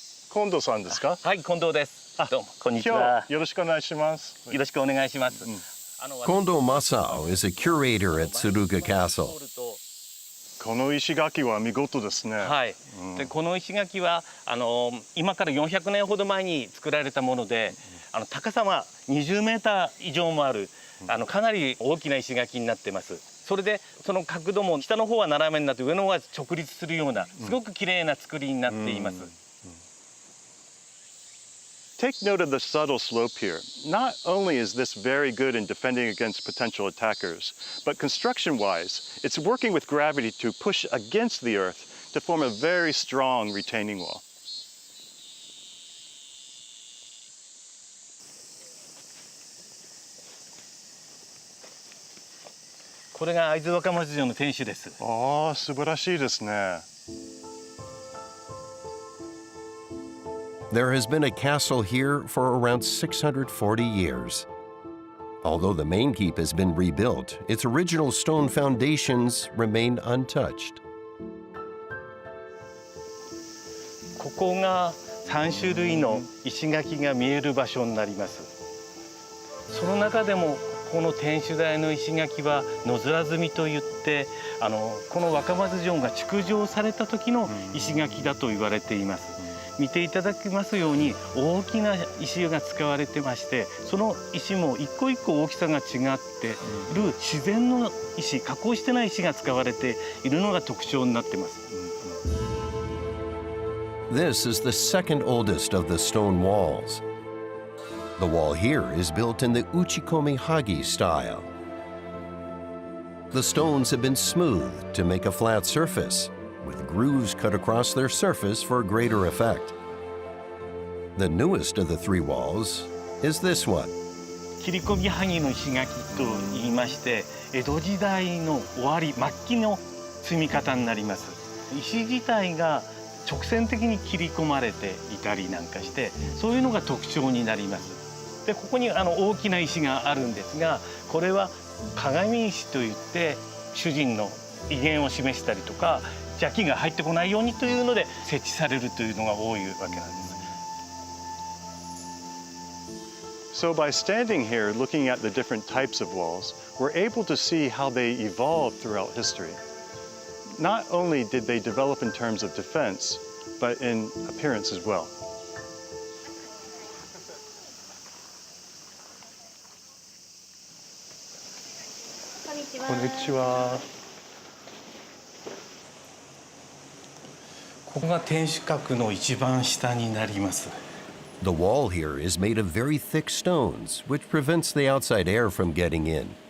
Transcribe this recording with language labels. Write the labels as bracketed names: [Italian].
[Japanese] Kondoさんですか？はい、近藤です。どうも、こんにちは。よろしくお願いします。よろしくお願いします。 [English] Kondo Masao is a curator at Tsuruga Castle. [Japanese] この石垣は見事ですね。はい。で、この石垣は今から400年ほど前に作られたもので、高さは20メーター以上もあるかなり大きな石垣になってます。それでその角度も下の方は斜めになって上の方は直立するようなすごく綺麗な作りになっています。 [English] Take note of the subtle slope here. Not only is this very good in defending against potential attackers, but construction-wise, it's working with gravity to push against the earth to form a very strong retaining wall. [Japanese] これが会津若松城の天守です。ああ、素晴らしいですね。 [English] There has been a castle here for around 640 years. Although the main keep has been rebuilt, its original stone foundations remain untouched. [Japanese] ここが3種類の石垣が見える場所になります。その中でもこの天守台の石垣は野面積みといってこの若松城が築城された時の石垣だと言われています。見ていただきますように大きな石が使われてまして、その石も一個一個大きさが違っている自然の石、加工してない石が使われているのが特徴になってます。 [English] This is the second oldest of the stone walls. The wall here is built in the Uchikomi Hagi style. The stones have been smoothed to make a flat surface, with grooves cut across their surface for greater effect. The newest of the three walls is this one. [Japanese] 切り込み萩の石垣と言いまして、江戸時代の終わり末期の積み方になります。石自体が直線的に切り込まれていたりなんかして、そういうのが特徴になります。でここに大きな石があるんですが、これは鏡石といって主人の威厳を示したりとか、邪気が入ってこないようにというので設置されるというのが多いわけなんです。 [English] So by standing here looking at the different types of walls, we're able to see how they evolved throughout history. Not only did they develop in terms of defense, but in appearance as well. [Japanese] こんにちは。こんにちは。ここが天守閣の一番下になります。 [English] The wall here is made of very thick stones, which prevents the outside air from getting in.